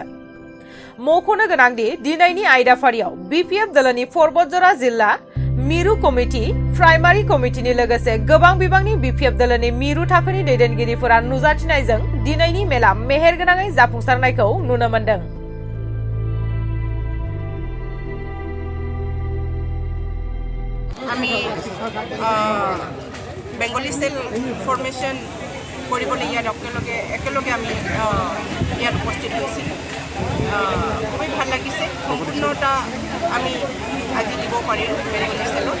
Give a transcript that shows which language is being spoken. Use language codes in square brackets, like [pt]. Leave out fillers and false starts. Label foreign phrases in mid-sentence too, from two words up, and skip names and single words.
[brx] मख'नो गोनांदि दिनैनि आयदाफारियाव बीपीएफ दोलोनि पर्बतजरा जिल्ला मिरु कमिटि प्राइमारि कमिटिनि लोगोसे गोबां बिबांनि बीपीएफ दोलोनि मिरु थाखोनि दैदेनगिरिफोरा नुजाथिनायजों दिनैनि मेला मेहेरगोनाङै जाफुंसारनायखौ नुनो मोन्दों। [as] আমি [en] Bengali cell formation [as] কৰিবলৈ ইয়াত একেলগে আমি ইয়াত উপস্থিত হৈছিলোঁ। খুবেই ভাল লাগিছে, সম্পূৰ্ণতা আমি আজি দিব পাৰিলোঁ বেংগলী সেলত।